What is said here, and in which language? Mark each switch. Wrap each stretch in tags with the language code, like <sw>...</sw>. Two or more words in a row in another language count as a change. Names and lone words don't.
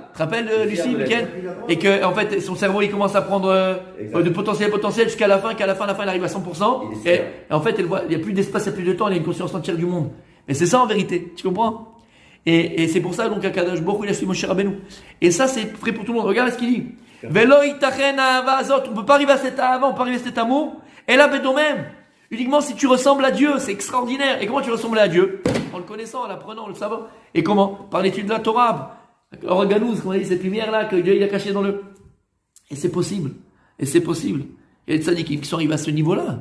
<fr>Tu te rappelles Lucie, Mickaël? Et que, en fait, son cerveau, il commence à prendre de potentiel jusqu'à la fin, elle arrive à 100%. Et en fait, elle voit, il n'y a plus d'espace, il n'y a plus de temps, elle a une conscience entière du monde. Mais c'est ça en vérité. Tu comprends? Et c'est pour ça, donc,</fr> <he>הקדוש ברוך הוא,</he> <fr>il a suivi Moshe Rabbeinu. Et ça, c'est vrai pour tout le monde. Regarde ce qu'il dit.</fr> <he>ולא יתכן אהבה זאת.</he> <fr>On ne peut pas arriver à cet ahava, on peut arriver à cet amour. Et là, ben, même. Uniquement si tu ressembles à Dieu, c'est extraordinaire. Et comment tu ressembles à Dieu? En le connaissant, en l'apprenant, en le savant. Et comment? Par l'étude de la Torah. Organouz, comme on dit, cette lumière-là que Dieu il a cachée dans le. Et c'est possible. Il y a des tzadikim qui sont arrivés à ce niveau-là.</fr>